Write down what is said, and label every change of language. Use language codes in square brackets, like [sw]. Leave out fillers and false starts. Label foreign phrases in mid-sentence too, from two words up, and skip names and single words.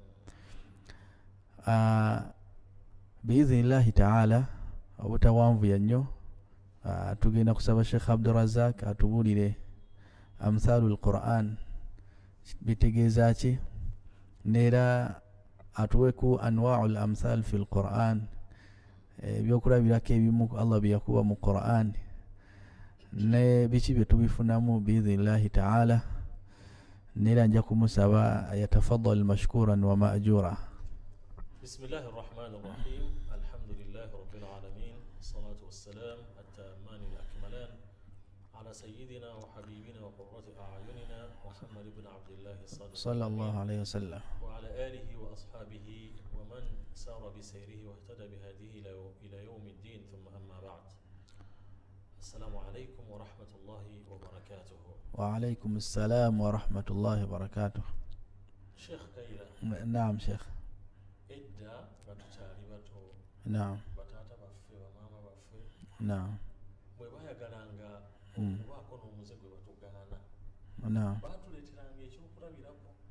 [ar] بإذن الله تعالى [lg] obutawanvu yannyo tugenda kusaba Sheikh Abdurrazzaq atubulire [ar] أمثال القرآن [lg] bitegeeza ki neera atuweku [ar] أنواع الأمثال في القرآن [lg] byokulabirako ebimu Allah bye yakuba mu Quran ne biki bye tubifunamu [ar] بإذن الله تعالى. [lg] Neera nja kumusaba [ar] يتفضل مشكورا ومأجورا. بسم الله الرحمن الرحيم. الحمد لله رب العالمين. والصلاة والسلام التامان الأكملان على سيدنا وحبيبنا وقرة أعيننا محمد بن عبد الله صلى الله عليه وسلم وعلى آله وأصحابه ومن سار بسيره واهتدى بهديه إلى يوم الدين ثم أما بعد. السلام عليكم ورحمة الله وبركاته. وعليكم السلام ورحمة الله وبركاته. Sheikh Kaira. نعم شيخ. [lg] Edda batukyali bato. Naam. Batata baffe bamama baffe. Naam. Bwe bayagalanga okubaako n'omuze gwe batugaana. Naam. Batuleeteranga ekyokulabirako.